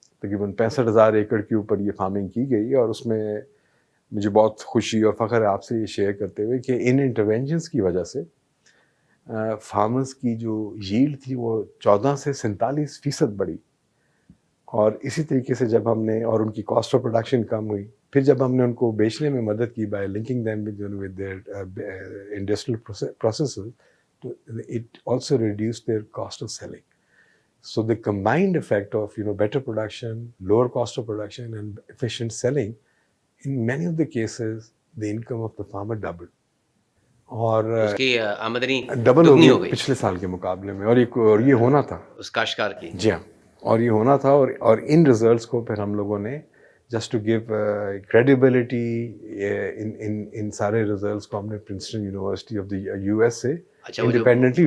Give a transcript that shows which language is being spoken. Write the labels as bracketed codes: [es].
[ur] تقریباً 65,000 ایکڑ کے اوپر یہ فارمنگ کی گئی, اور اس میں مجھے بہت خوشی اور فخر ہے آپ سے یہ شیئر کرتے ہوئے کہ ان انٹرونشنس کی وجہ سے فارمرز کی جو ییلڈ تھی وہ 14 سے 47% بڑھی. اور اسی طریقے سے جب ہم نے, اور ان کی کاسٹ آف پروڈکشن کم ہوئی, پھر جب ہم نے ان کو بیچنے میں مدد کی [en] By linking them with their industrial processes, تو it also reduces their cost of selling. So the combined effect of better production, lower cost of production and efficient selling, in many of the cases the income of the farmer doubled. [ur] اور اس کی آمدنی double ہو دگنی گئی پچھلے سال کے مقابلے میں, اور یہ ہونا تھا اس کاشتکار کی. جی ہاں, اور یہ ہونا تھا. اور ان ریزلٹس کو پھر ہم لوگوں نے [en] just to give credibility [ur] ان سارے ریزلٹس کو ہم نے Princeton university of the U S سے انڈیپینڈنٹلی,